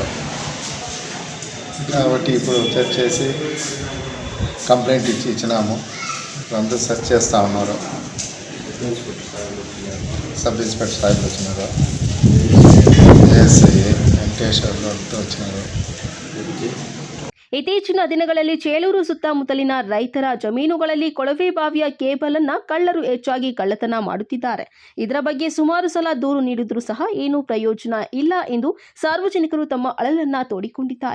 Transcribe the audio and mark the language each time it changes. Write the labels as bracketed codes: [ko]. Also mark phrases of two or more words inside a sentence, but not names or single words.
[te] కాబట్టి ఇప్పుడు చెక్ చేసి కంప్లైంట్ ఇచ్చినాము. అంతా సెర్చ్ చేస్తూ ఉన్నారు. సబ్ ఇన్స్పెక్టర్ సాయిబులు వచ్చినారు. ఏఎస్ఐ వెంకటేశ్వర్లు అంతా వచ్చినారు. [kn] ಇತ್ತೀಚಿನ ದಿನಗಳಲ್ಲಿ ಚೇಳೂರು ಸುತ್ತಮುತ್ತಲಿನ ರೈತರ ಜಮೀನುಗಳಲ್ಲಿ ಕೊಳವೆ ಬಾವಿಯ ಕೇಬಲ್ ಅನ್ನ ಕಳ್ಳರು ಹೆಚ್ಚಾಗಿ ಕಳ್ಳತನ ಮಾಡುತ್ತಿದ್ದಾರೆ. ಇದರ ಬಗ್ಗೆ ಸುಮಾರು ಸಲ ದೂರು ನೀಡಿದ್ರೂ ಸಹ ಏನೂ ಪ್ರಯೋಜನ ಇಲ್ಲ ಎಂದು ಸಾರ್ವಜನಿಕರು ತಮ್ಮ ಅಳಲನ್ನ ತೋಡಿಕೊಂಡಿದ್ದಾರೆ.